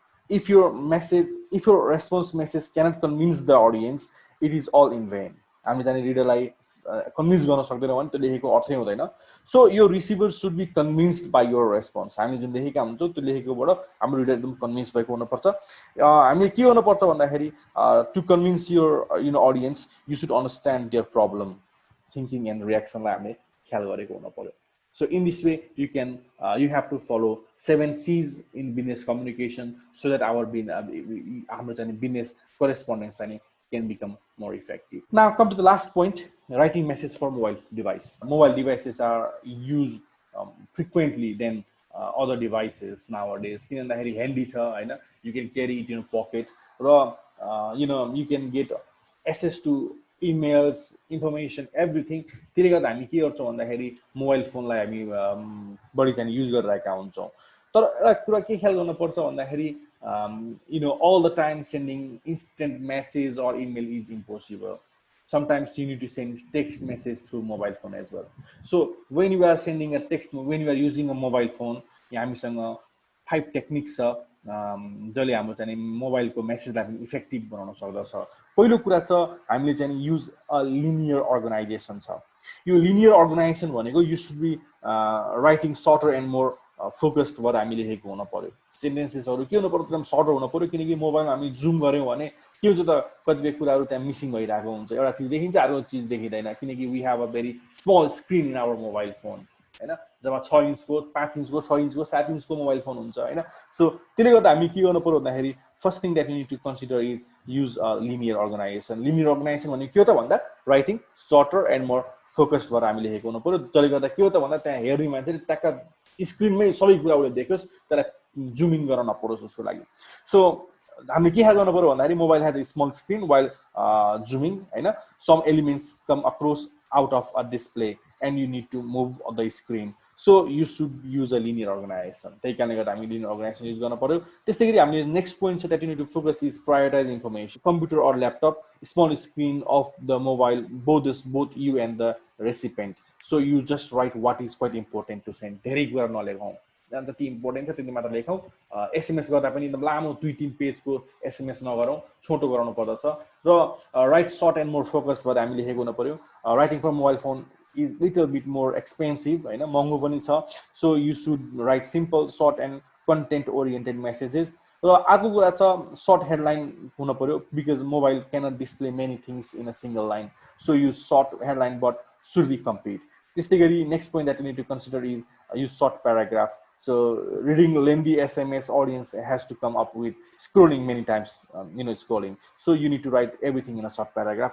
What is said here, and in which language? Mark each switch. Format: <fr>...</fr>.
<en>if your response message cannot convince the audience it is all in vain</en> <ne>हामी चाहिँ रिडरलाई convince गर्न सक्दैनौं भने त्यो लेखेको अर्थै हुँदैन सो यो</ne> <en>receiver should be convinced by your response</en> <ne>हामी जुन लेखेका हुन्छौं त्यो लेखेकोबाट हाम्रो रिडर एकदम कन्भिन्स भएको हुनुपर्छ हामीले के गर्नुपर्छ भन्दाखेरि</ne> <en>to convince your audience you should understand their problem</en> <ne>thinking and रिएक्सनलाई हामीले ख्याल गरेको हुन पर्यो</ne> <en>So in this way, you have to follow 7 C's in business communication so that our business correspondence can become more effective. Now come to the last point, writing message for mobile device. Mobile devices are used frequently than other devices nowadays. Handy you can carry it in your pocket. You can get access to emails information everything.</en> <ne>त्यसले गर्दा हामी के गर्छौँ भन्दाखेरि mobile फोनलाई हामी बढी चाहिँ युज गरिरहेका हुन्छौँ। तर एउटा कुरा के ख्याल गर्नुपर्छ भन्दाखेरि</ne> <en>all the time sending instant message or email is impossible. Sometimes you need to send text message through mobile phone as well. So when you are sending a text, when you are using a mobile phone,</en> <ne>हामीसँग 5 techniques छ जसले हाम्रो चाहिँ मोबाइलको मेसेजलाई पनि effective बनाउन सक्दछ। पहिलो कुरा छ हामीले चाहिँ</ne> <en>use a linear organisation</en> <ne>छ। यो लिनियर अर्गनाइजेसन भनेको</ne> <en>you should be writing shorter and more focused</en> <ne>भएर हामी लेखेको हुन पर्यो। सेन्टेन्सेसहरू के हुनु पर्यो एकदम सर्टर हुन पर्यो, किनकि मोबाइलमा हामी जुम गऱ्यौँ भने के हुन्छ त कतिपय कुराहरू त्यहाँ मिसिङ भइरहेको हुन्छ, एउटा चिज देखिन्छ अर्को चिज देखिँदैन, किनकि</ne> <en>we have a very small screen in our mobile phone</en> <ne>हैन। जब 6 इन्चको 5 इन्चको 6 इन्चको 7 इन्चको मोबाइल फोन हुन्छ हैन।</ne> <en>so</en> <ne>त्यसले गर्दा हामी के गर्नु पर्यो भन्दाखेरि</ne> <en>First thing that you need to consider is use a linear organisation.</en> <ne>Linear organisation भनेको के हो त भन्दा</ne> <en>writing shorter and more focused</en> <ne>भएर हामी लेखेको हुनु पर्यो। जसले गर्दा के हो त भन्दा त्यहाँ हेर्ने मान्छेले ट्याक्क स्क्रिनमै सबै कुरा उसले देखोस्, त्यसलाई जुम इन गर्न नपरोस् उसको लागि।</ne> <en>so</en> <ne>हामीले के गर्नु पर्यो भन्दाखेरि</ne> <en>Mobile has a small screen while zooming हैन, some elements come across out of a display and you need to move on the screen, so you should use a linear organization।</en> <ne>त्यही कारणले गर्दा हामी लिनियर अर्गनाइजेसन युज गर्न पर्यो। त्यस्तै गरी हामीले नेक्स्ट पोइन्ट छ</ne> <en>That you need to focus is prioritise information. Computer or laptop small screen of the mobile both you and the recipient, so you just write what is quite important to send.</en> <ne>धेरै कुरा नलेखौँ, जति important छ त्यति मात्र लेखौँ। SMS गर्दा पनि एकदम लामो 2-3 पेजको एसएमएस नगरौँ, छोटो गराउनु पर्दछ। र</ne> <en>write short and more focus</en> <ne>भएर हामी लेखेको हुनु पर्यो।</ne> <en>writing from mobile phone is little bit more expensive हैन,</en> <ne>महँगो पनि छ।</ne> <en>So you should write simple short and content oriented messages.</en> <ne>र अर्को कुरा छ</ne> <en>Short headline हुनु पर्यो, because mobile cannot display many things in a single line, so use short headline but should be complete.</en> <ne>त्यस्तै गरी</ne> <en>Next point that you need to consider is use short paragraph. So reading lengthy SMS audience has to come up with scrolling many times, scrolling. So you need to write everything in a short paragraph.</en>